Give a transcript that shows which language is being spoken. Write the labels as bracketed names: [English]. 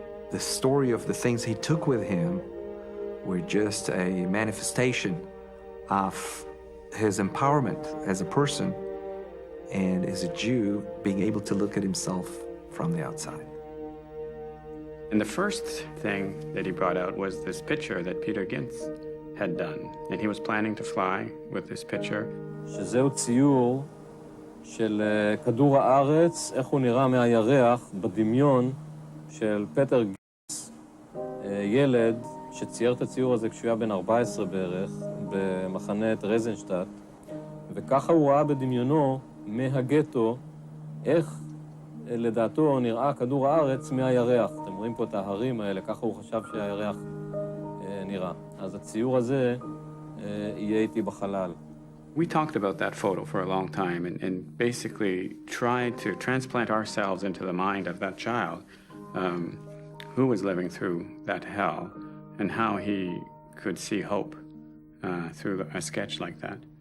[English] The story of the things he took with him were just a manifestation of his empowerment as a person and as a Jew being able to look at himself from the outside. And the first thing that he brought out was this picture that Peter Gintz had done. And he was planning to fly with this picture. [Hebrew] שזהו ציור של כדור הארץ, איך הוא נראה מהירח בדמיון של פטר גינץ, ילד שצייר את הציור הזה כשהוא היה בן 14 בערך, במחנה טרזנשטט, וככה הוא ראה בדמיונו מהגטו איך לדעתו נראה כדור הארץ מהירח. אתם רואים פה את ההרים האלה, ככה הוא חשב שהירח נראה. אז הציור הזה יהיה איתי בחלל. [English] We talked about that photo for a long time and basically tried to transplant ourselves into the mind of that child who was living through that hell and how he could see hope through a sketch like that.